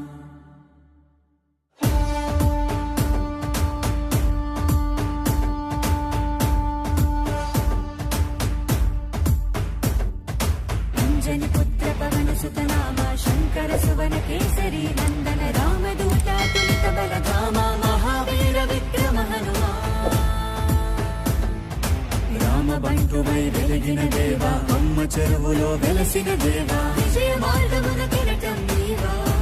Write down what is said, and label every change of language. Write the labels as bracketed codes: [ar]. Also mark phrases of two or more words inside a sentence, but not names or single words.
[hi] अंजनी पुत्र पवन सुत नामा शंकर सुवन केसरी नंदन रामदूता तुलित बल धामा महावीर विक्रम हनुमा। [te] రామబంటువై వెలిగిన దేవా అమ్మ చెరువులో వెలసిన దేవా విజయ మార్గమున కిరటం నీవా।